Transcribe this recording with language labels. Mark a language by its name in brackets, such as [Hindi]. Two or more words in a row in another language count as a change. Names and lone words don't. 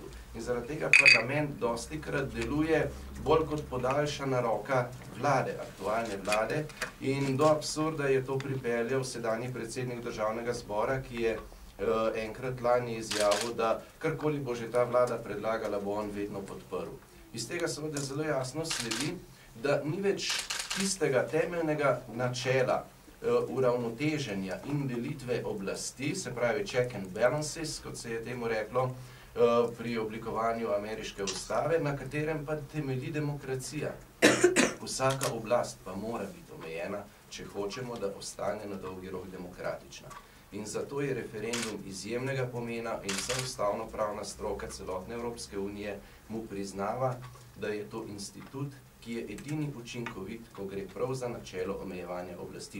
[Slovenian] In zaradi tega parlament dostikrat deluje bolj kot podaljšana roka vlade, aktualne vlade, in do absurda je to pripeljal sedanji predsednik državnega zbora, ki je enkrat lani izjavil, da karkoli bo že ta vlada predlagala, bo on vedno podprl. Iz tega seveda zelo jasno sledi, da ni več tistega temeljnega načela uravnoteženja in delitve oblasti, se pravi [English] check and balances, [Slovenian] kot se je temu reklo pri oblikovanju ameriške ustave, na katerem pa temelji demokracija. Vsaka oblast pa mora biti omejena, če hočemo, da ostane na dolgi rok demokratična. In zato je referendum izjemnega pomena in vsa ustavnopravna stroka celotne Evropske unije mu priznava, da je to institut, ki je edini učinkovit, ko gre prav za načelo omejevanja oblasti.